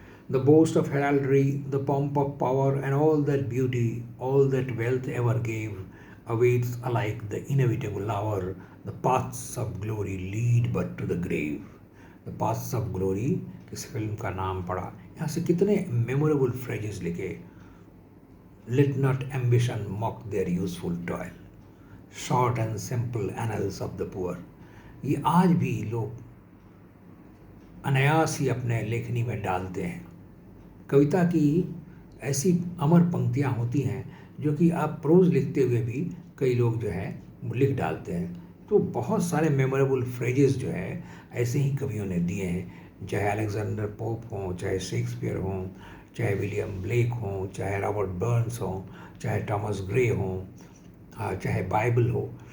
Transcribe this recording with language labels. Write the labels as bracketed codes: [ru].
[en] The boast of heraldry, the pomp of power, and all that beauty, all that wealth ever gave, awaits alike the inevitable hour. The paths of glory lead but to the grave. The paths of glory, [hi] किस film का नाम पड़ा, यहाँ से कितने memorable phrases लिखे। [en] Let not ambition mock their useful toil, short and simple annals of the poor। [hi] ये आज भी लोग अनायास ही अपने लेखनी में डालते हैं। कविता की ऐसी अमर पंक्तियाँ होती हैं जो कि आप प्रोज लिखते हुए भी कई लोग जो है लिख डालते हैं। तो बहुत सारे मेमोरेबल फ्रेजेस जो है ऐसे ही कवियों ने दिए हैं, चाहे अलेक्जेंडर पोप हों, चाहे शेक्सपियर हों, चाहे विलियम ब्लेक हों, चाहे रॉबर्ट बर्न्स हों, चाहे टॉमस ग्रे हों, चाहे बाइबल हो।